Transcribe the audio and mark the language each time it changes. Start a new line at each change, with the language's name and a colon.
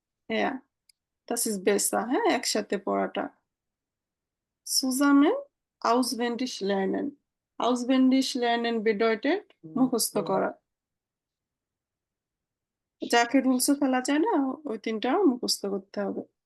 Bangla: হ্যাঁ
German: das ist besser,
Bangla: হ্যাঁ একসাথে পড়াটা।
German: zusammen auswendig lernen, auswendig lernen bedeutet
Bangla: মুখস্থ করা। যাকে রুলসে ফেলা যায় না ওই তিনটা মুখস্থ করতে হবে।